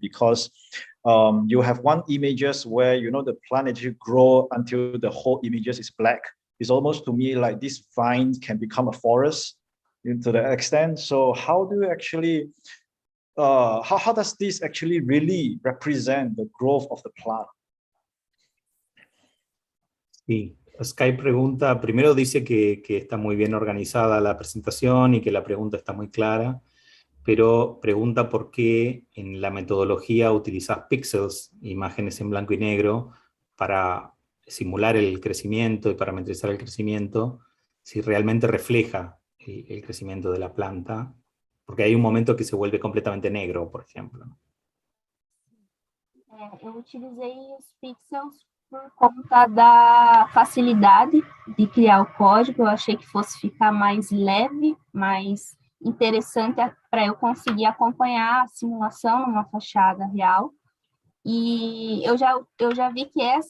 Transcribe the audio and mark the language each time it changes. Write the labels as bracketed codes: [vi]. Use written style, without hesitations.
[en] Because you have one images where, you know, the plant actually grow until the whole images is black. It's almost to me like this vine can become a forest to the extent. So how do you actually how does this actually really represent the growth of the plant? [es] Sí, Sky pregunta, primero dice que está muy bien organizada la presentación y que la pregunta está muy clara, pero pregunta por qué en la metodología utilizas píxeles, imágenes en blanco y negro, para simular el crecimiento y parametrizar el crecimiento, si realmente refleja el crecimiento de la planta, porque hay un momento que se vuelve completamente negro, por ejemplo. [pt] Eu utilizei os pixels por conta da facilidade de criar o código. Eu achei que fosse ficar mais leve, mais interessante para eu conseguir acompanhar a simulação numa fachada real. E eu já vi que